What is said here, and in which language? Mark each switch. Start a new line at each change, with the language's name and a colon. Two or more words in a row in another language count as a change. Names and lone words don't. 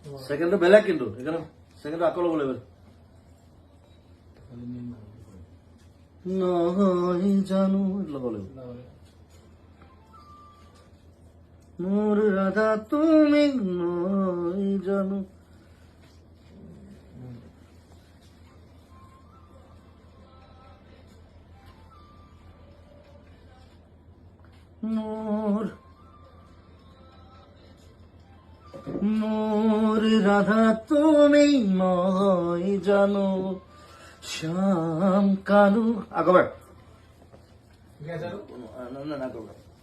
Assamese: ছেকেণ্ডটো বেলেগ কিন্তু সেইকাৰণে ছেকেণ্ডটো আকৌ ল'ব লাগিব নহয় জানো ল'ব লাগিব মোৰ ৰাধা তুমি নহয় জানো
Bangla: মোর রাধা তুমি নয় জানো শ্যাম কানু আগবার না করবার